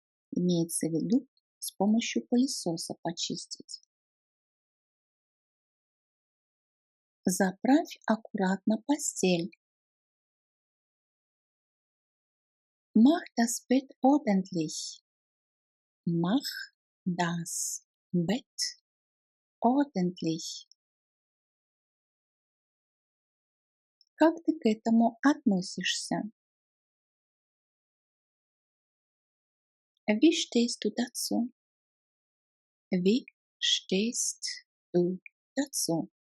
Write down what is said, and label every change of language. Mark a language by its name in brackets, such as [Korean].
[Russian] Имеется в виду с помощью пылесоса почистить. Заправь аккуратно постель. [German] Mach das Bett ordentlich. Mach das Bett ordentlich. [Russian] Как ты к этому относишься? [German] Wie stehst du dazu? Wie stehst du dazu?